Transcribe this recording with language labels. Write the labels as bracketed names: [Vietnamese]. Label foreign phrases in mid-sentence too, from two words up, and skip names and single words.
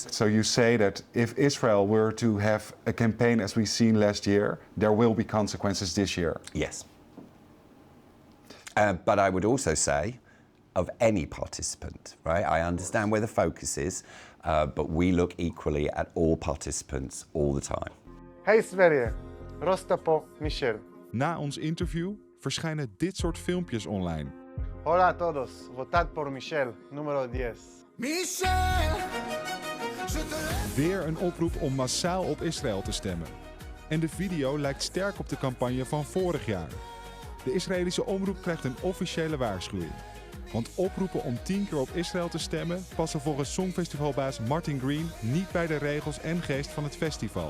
[English] So you say that if Israel were to have a campaign as we've seen last year, there will be consequences this year? Yes. But I would also say of any participant, right? I understand where the focus is, but we look equally at all participants all the time. [Swedish] Hey Sverige, Rostapo Michel. [Dutch] Na ons interview verschijnen dit soort filmpjes online. [Spanish] Hola a todos, votad por Michel, número 10. Michel! [Dutch] Weer een oproep om massaal op Israël te stemmen. En de video lijkt sterk op de campagne van vorig jaar. De Israëlische omroep krijgt een officiële waarschuwing. Want oproepen om 10 keer op Israël te stemmen passen volgens Songfestivalbaas Martin Green niet bij de regels en geest van het festival.